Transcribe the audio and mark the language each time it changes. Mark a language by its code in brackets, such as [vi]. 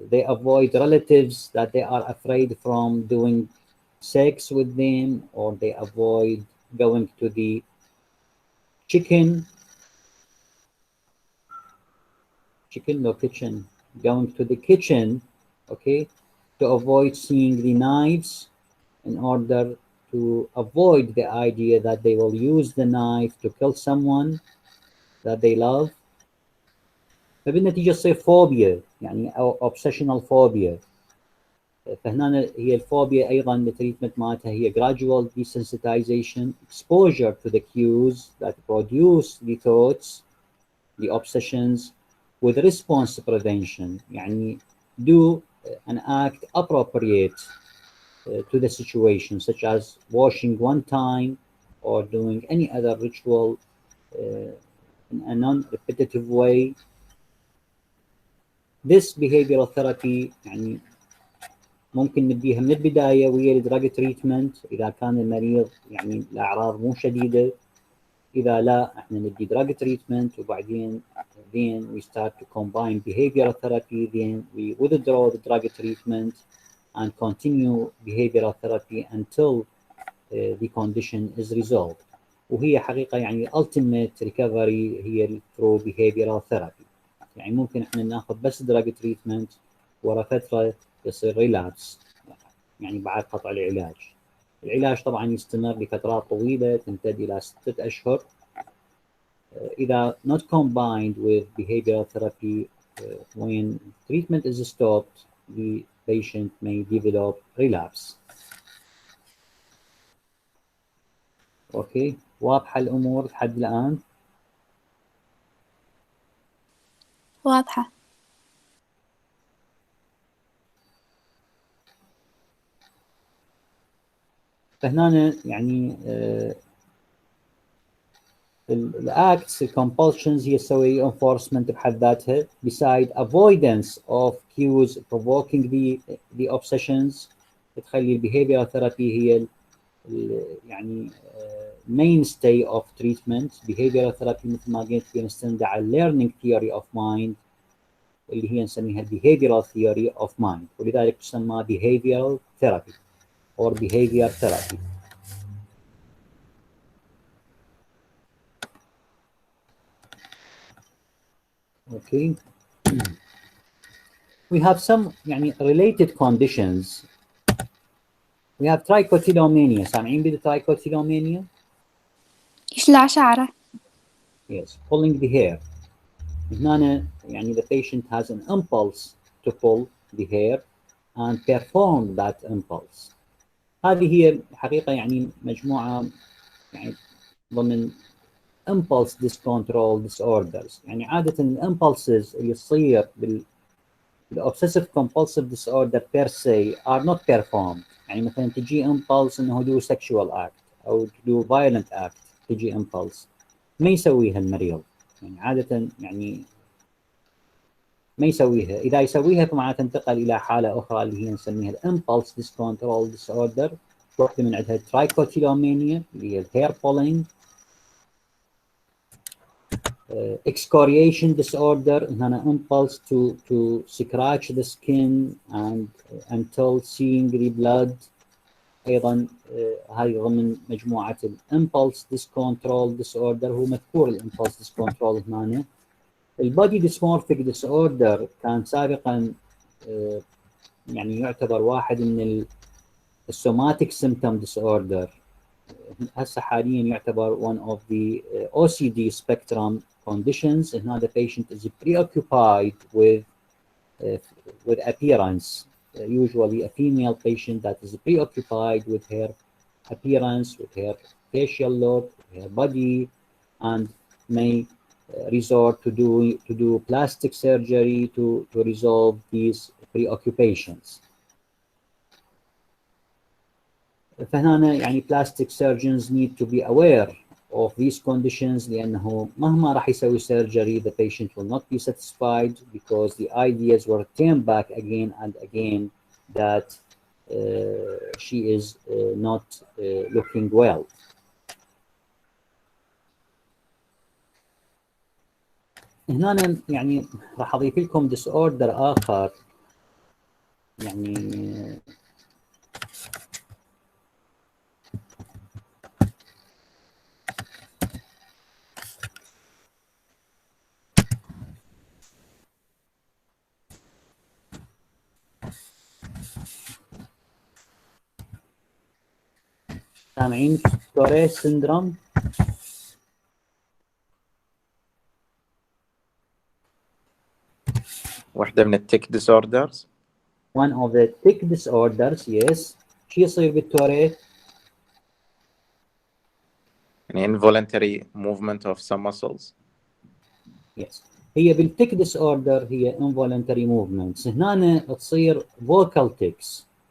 [en] They avoid relatives that they are afraid from doing sex with them, or they avoid going to the chicken, no kitchen, going to the kitchen, okay, to avoid seeing the knives, in order to avoid the idea that they will use the knife to kill someone that they love. [ar] فبالنتيجة تصير فوبيا يعني أو [en] obsessional phobia. [ar] فهنا هي الفوبيا أيضا التريتمنت مالتها هي [en] gradual desensitization, exposure to the cues that produce the thoughts, the obsessions, with response prevention. يعني do an act appropriate to the situation, such as washing one time or doing any other ritual in a non-repetitive way. This behavioral therapy [ar] يعني ممكن نديها من البداية ويا الدراج تريتمنت إذا كان المريض يعني الأعراض مو شديدة. إذا لا احنا ندي دراج تريتمنت وبعدين [en] then we start to combine behavioral therapy, then we withdraw the drug treatment and continue behavioral therapy until the condition is resolved. [ar] وهي حقيقة يعني [en] ultimate recovery هي through behavioral therapy. [ar] يعني ممكن احنا ناخذ بس [en] drug treatment [ar] ورا فترة يصير relapse يعني بعد قطع العلاج. العلاج طبعا يستمر لفترات طويلة تمتد إلى 6 أشهر. إذا not combined with behavioral therapy, when treatment is stopped, the patient may develop relapse. أوكي، واضحة الأمور لحد الآن؟ واضحة. فهنا يعني الأكتس الكومبulsions هي تسوي enforcement بحد ذاتها [en] beside avoidance of cues provoking the obsessions. [ar] تخلي البيهيفيرال ثيرابي هي يعني [en] mainstay of treatment. behavioral therapy [ar] مثل ما قلت بنستند على [en] learning theory of mind [ar] اللي هي نسميها [en] behavioral theory of mind، [ar] ولذلك تسمى [en] behavioral therapy or behavior therapy. Okay. We have some يعني related conditions. We have trichotillomania. [ar] سامعين بالtrichotillomania؟ يشلع شعره. [en] Yes, pulling the hair. هنا يعني the patient has an impulse to pull the hair and perform that impulse. [ar] هذه هي الحقيقة يعني مجموعة يعني ضمن impulse discontrol disorders. [en] يعني عادة الimpulses [ar] اللي تصير [en] obsessive compulsive disorder per se are not performed. [ar] يعني مثلا تجي impulse انه [en] do sexual act [ar] او [en] do violent act، [ar] تجي impulse ما يسويها المريض. يعني عادة يعني ما يسويها. إذا يسويها فمعناها تنتقل إلى حالة أخرى اللي هي نسميها impulse discontrol disorder. واحدة من عندها trichotillomania اللي هي hair pulling. [en] Excoriation disorder هنا impulse to scratch the skin and until seeing the blood. [ar] أيضا هذه ضمن مجموعة impulse discontrol disorder. هو مذكور impulse discontrol هنا. البادي dysmorphic disorder كان سابقا يعني يعتبر واحد من السوماتيك symptom disorder. هسه حاليا يعتبر [en] one of the OCD spectrum conditions. هنا the patient is preoccupied with appearance. Usually a female patient that is preoccupied with her appearance, with her facial look, her body, and may resort to do plastic surgery to resolve these preoccupations. فهنا يعني plastic surgeons need to be aware of these conditions لأنه مهما راح يسوي surgery the patient will not be satisfied because the ideas were turned back again and again that she is not looking well. [ar] هنا أنا يعني راح أضيف لكم disorder آخر يعني سامعين توري syndrome. واحدة من التيك disorders. [en] one of the tick disorders. [ar] yes. شو يصير بالتوري؟ [en] يعني involuntary movement of some muscles. yes. [ar] هي بالتيك disorder هي involuntary movements. هنا تصير vocal tics.